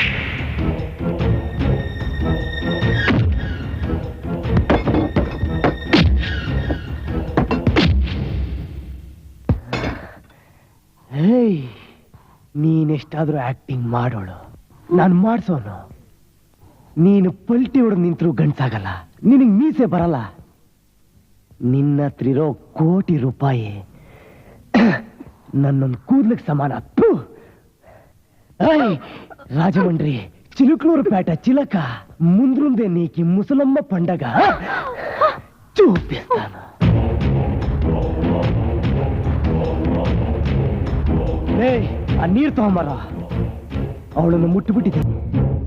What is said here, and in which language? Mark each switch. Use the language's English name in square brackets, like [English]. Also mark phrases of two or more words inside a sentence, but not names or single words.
[Kannada] ಹೇಯ್, ನೀನೆಷ್ಟಾದ್ರೂ ಆಕ್ಟಿಂಗ್ ಮಾಡೋಳು, ನಾನು ಮಾಡ್ಸೋನು. ನೀನು ಪಲ್ಟಿ ಹೊಡೆದು ನಿಂತರೂ ಗಂಡ್ಸಾಗಲ್ಲ, ನಿನಗೆ ಮೀಸೆ ಬರಲ್ಲ. ನಿನ್ನ ಹತ್ರ ಇರೋ ಕೋಟಿ ರೂಪಾಯಿ ನನ್ನೊಂದು ಕೂದ್ಲಿಗೆ ಸಮಾನ. [Telugu] రాజమండ్రి చిలుకలూరు పేట చిలక ముందుందే నీకి ముసలమ్మ పండగ చూపిస్తాను. [Kannada] ಆ ನೀರು ತಗೊಂಬರ, ಅವಳನ್ನು ಮುಟ್ಟಿಬಿಟ್ಟಿದೆ.